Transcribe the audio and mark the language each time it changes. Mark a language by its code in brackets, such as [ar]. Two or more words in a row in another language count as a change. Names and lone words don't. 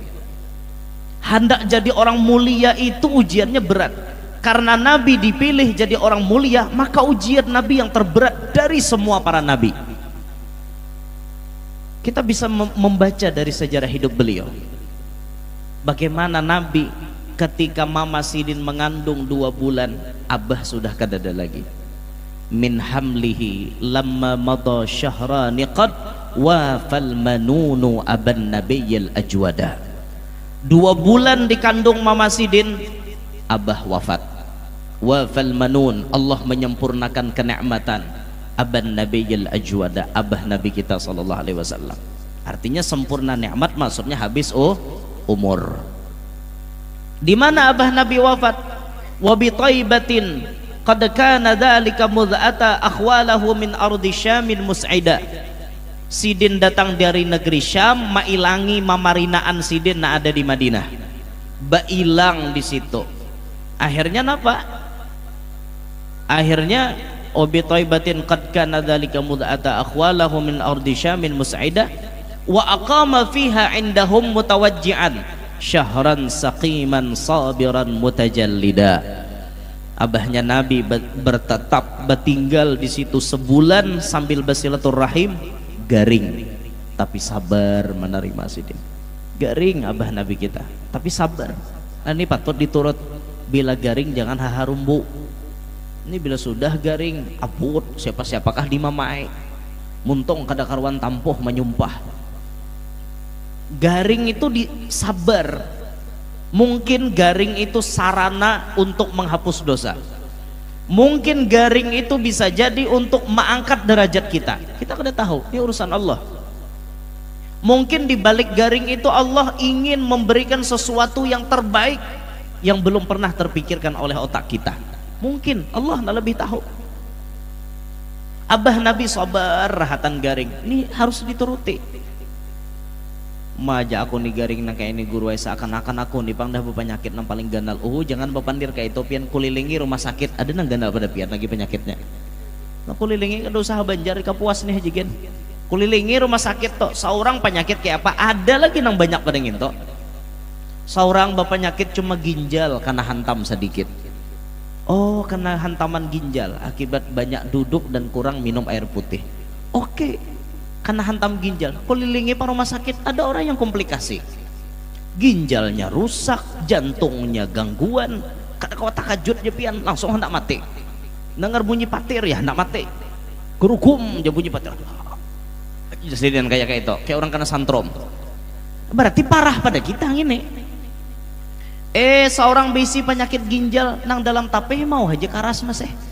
[id] Hendak jadi orang mulia itu ujiannya berat. Karena Nabi dipilih jadi orang mulia, maka ujian Nabi yang terberat dari semua para Nabi. [bjn] Kita bisa membaca dari sejarah hidup beliau bagaimana Nabi ketika Mama Sidin mengandung 2 bulan, Abah sudah kadada lagi. [ar] من حمله لما مضى شهران قد وفى المنون أبا النبي الأجودا. [bjn] 2 bulan dikandung Mama Sidin, Abah wafat. [ar] وفى المنون, [id] Allah menyempurnakan kenikmatan [ar] أبا النبي الأجودا, [id] abah nabi kita [ar] صلى الله عليه وسلم. [id] Artinya sempurna nikmat maksudnya habis umur. Di mana abah nabi wafat? [ar] وبطيبة قد كان ذلك مذ أتى أخواله من أرض شام مصعدا. [bjn] Sidin datang dari negeri Syam, mailangi mamarinaan Sidin na ada di Madinah. Bailang di situ. Akhirnya apa? [ar] Akhirnya أبي طيبة قد كان ذلك مذ أتى أخواله من أرض شام مصعدا وأقام فيها عندهم متوجعا شهرا سقيما صابرا متجلدا. [id] Abahnya Nabi bertetap bertinggal di situ sebulan sambil bersilaturahim, garing tapi sabar menerima Sidin. [bjn] Garing abah Nabi kita tapi sabar. [id] Nah, ini patut diturut. [bjn] Bila garing jangan haharumbu. Ini bila sudah garing abut siapa-siapakah di mamai muntung kada karuan tampuh menyumpah. Garing itu disabar. [id] Mungkin garing itu sarana untuk menghapus dosa. Mungkin garing itu bisa jadi untuk mengangkat derajat kita. Kita kada tahu, ini urusan Allah. Mungkin di balik garing itu Allah ingin memberikan sesuatu yang terbaik yang belum pernah terpikirkan oleh otak kita. Mungkin Allah lebih tahu. [bjn] Abah Nabi sabar rahatan garing. [id] Ini harus dituruti. [bjn] Maja aku nih garing nang kayak ini guru seakan-akan aku nih pangdah penyakit nang paling ganal. Jangan bepandir kayak itu pian kulilingi rumah sakit ada nang ganal pada pian lagi penyakitnya. Nah, kulilingi kada usaha banjar kapuas nih jigen. Kulilingi rumah sakit toh seorang penyakit kayak apa ada lagi nang banyak pada nginto. Seorang penyakit cuma ginjal karena hantam sedikit. [id] Karena hantaman ginjal akibat banyak duduk dan kurang minum air putih. Karena hantam ginjal, kelilingi para rumah sakit ada orang yang komplikasi, ginjalnya rusak, jantungnya gangguan, [bjn] kau takajud jepian langsung hendak mati, dengar bunyi patir ya hendak mati, gerukum dia bunyi patir, jadi kayak itu, kayak orang kena santrom, berarti parah pada kita ini. Seorang bisi penyakit ginjal nang dalam tapeh mau aja karas masih.